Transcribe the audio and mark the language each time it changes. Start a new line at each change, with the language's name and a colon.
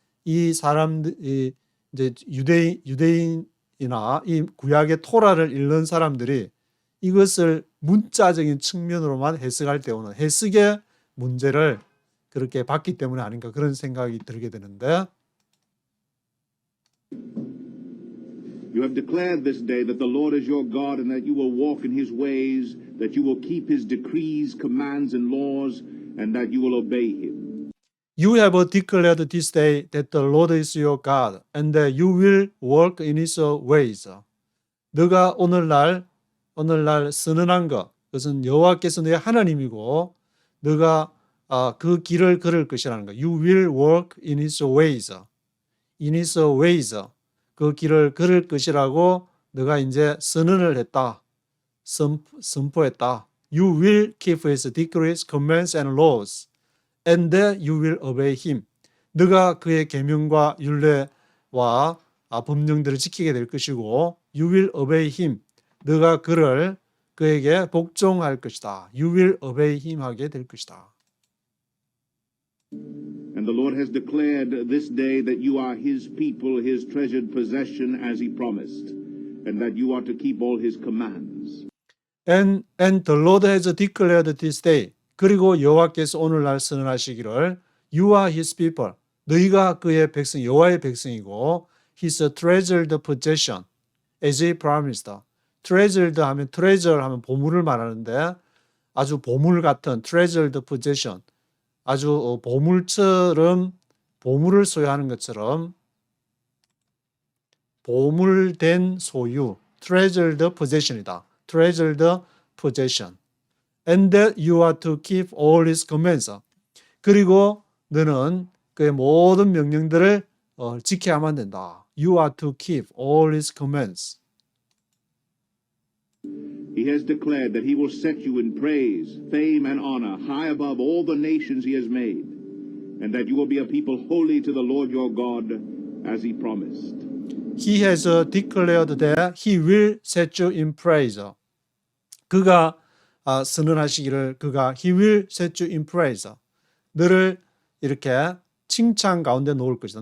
Korean: 이 사람들이 이제 유대인이나 이 구약의 토라를 읽는 사람들이 이것을 문자적인 측면으로만 해석할 때 오는 해석의 문제를 그렇게 봤기 때문에 아닌가 그런 생각이 들게 되는데
English: You have declared this day that the Lord is your God and that you will walk in his ways, that you will keep his decrees, commands, and laws, and that you will obey him. You have declared this day that the Lord is your God and that you will walk in his ways.
Korean: 너가 오늘날 선언한 것, 그것은 여호와께서 너의 하나님이고 너가 그 길을 걸을 것이라는 것.
English: You will walk in his ways. In his ways.
Korean: 그 길을 걸을 것이라고 너가 이제 선언을 했다. 선포했다.
English: You will keep his decrees, commands, and laws, and that you will obey him.
Korean: 너가 그의 계명과 율례와 법령들을 지키게 될 것이고,
English: you will obey him.
Korean: 너가 그에게 복종할 것이다.
English: You will obey him
Korean: 하게 될 것이다.
English: And the Lord has declared this day that you are his people, his treasured possession as he promised, and that you are to keep all his commands. And the Lord has declared this day.
Korean: 그리고 여호와께서 오늘날 선언하시기를
English: You are his people.
Korean: 너희가 그의 백성, 여호와의 백성이고
English: his treasured possession as he promised.
Korean: treasured 하면 treasure 하면 보물을 말하는데 아주 보물 같은 treasured possession, 아주 보물처럼 보물을 소유하는 것처럼 보물된 소유, treasured possession이다.
English: treasured possession. And that you are to keep all his commands.
Korean: 그리고 너는 그의 모든 명령들을 지켜야만 된다.
English: You are to keep all his commands. He has declared that he will set you in praise, fame, and honor high above all the nations he has made, and that you will be a people holy to the Lord your God, as he promised. He has declared that he will set you in praise.
Korean: 그가 선언하시기를
English: he will set you in praise.
Korean: 너를 이렇게 칭찬 가운데 놓을 것이다.